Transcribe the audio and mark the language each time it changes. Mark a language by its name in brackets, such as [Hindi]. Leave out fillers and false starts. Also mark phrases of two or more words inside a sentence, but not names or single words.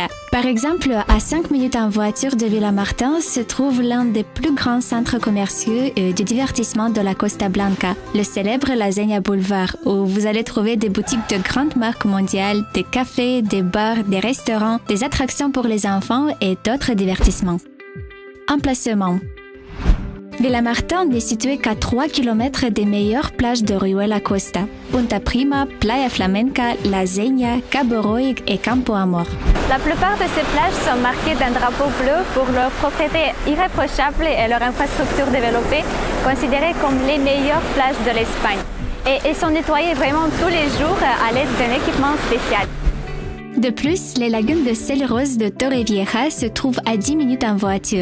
[French] Par exemple, à 5 minutes en voiture de Villamartin se trouve l'un des plus grands centres commerciaux et de divertissement de la Costa Blanca, le célèbre La Zegna Boulevard, où vous allez trouver des boutiques de grandes marques mondiales, des cafés, des bars, des restaurants, des attractions pour les enfants et d'autres divertissements. Emplacement. Villamartin n'est situé qu'à 3 km des meilleures plages de Ruyuela Costa, Punta Prima, Playa Flamenca, La Zegna, Cabo Roig et Campo Amor. La plupart de ces plages sont marquées d'un drapeau bleu pour leur propriété irréprochable et leur infrastructure développée, considérées comme les meilleures plages de l'Espagne. Et elles sont nettoyées vraiment tous les jours à l'aide d'un équipement spécial. De plus, les lagunes de sel rose de Torrevieja se trouvent à 10 minutes en voiture.